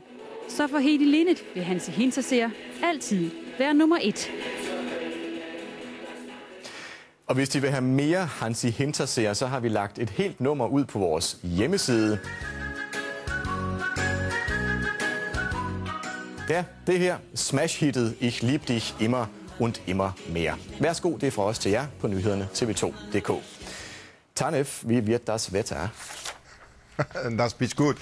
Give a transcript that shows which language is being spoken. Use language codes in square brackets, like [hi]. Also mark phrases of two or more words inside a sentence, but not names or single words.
[da] Så for Heidi Lindet vil Hansi Hinterseer altid være nummer 1. Og hvis de vil have mere Hansi Hinterseer, så har vi lagt et helt nummer ud på vores hjemmeside. Ja, det her smash-hittet Ich lieb dich immer und immer mehr. Værsgo, det er fra os til jer på nyhederne tv2.dk. Tanef, [de] wie wird das Wetter? Das bist gut.